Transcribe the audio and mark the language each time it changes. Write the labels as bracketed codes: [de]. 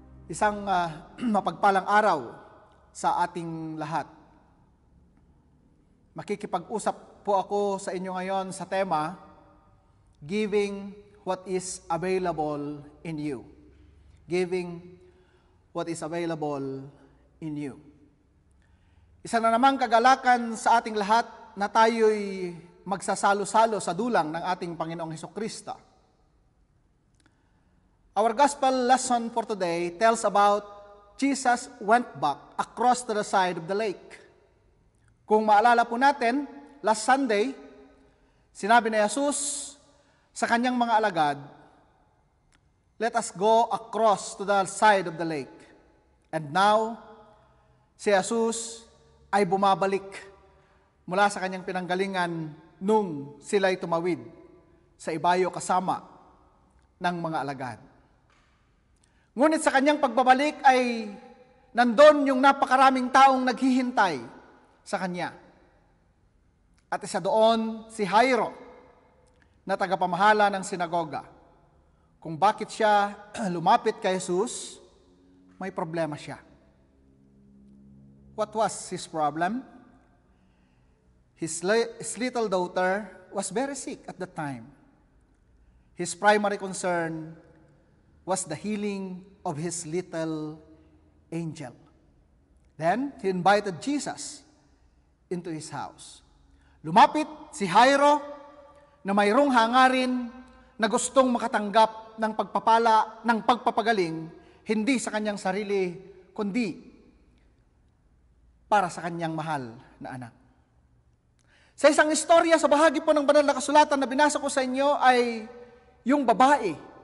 [tl] Isang mapagpalang araw sa ating lahat. Makikipag-usap po ako sa inyo ngayon sa tema, [en] Giving what is available in you. Giving what is available in you. [tl] Isa na namang kagalakan sa ating lahat na tayo'y magsasalo-salo sa dulang ng ating Panginoong Hesukristo. [en] Our gospel lesson for today tells about Jesus went back across to the side of the lake. [tl] Kung maalala po natin, [en] last Sunday, [tl] sinabi ni Jesus sa kanyang mga alagad, [en] "Let us go across to the side of the lake." And now, [tl] si Jesus ay bumabalik mula sa kanyang pinanggalingan nung sila'y tumawid sa ibayo kasama ng mga alagad. Ngunit sa kanyang pagbabalik ay nandun yung napakaraming taong naghihintay sa kanya. At isa doon si Jairo na tagapamahala ng sinagoga. Kung bakit siya lumapit kay Jesus, may problema siya. [en] What was his problem? His little daughter was very sick at that time. His primary concern was the healing of his little angel. Then, he invited Jesus into his house. [tl] Lumapit si Jairo na mayroong hangarin na gustong makatanggap ng pagpapala, ng pagpapagaling, hindi sa kanyang sarili, kundi para sa kanyang mahal na anak. Sa isang istorya sa bahagi po ng banal na kasulatan na binasa ko sa inyo ay yung babae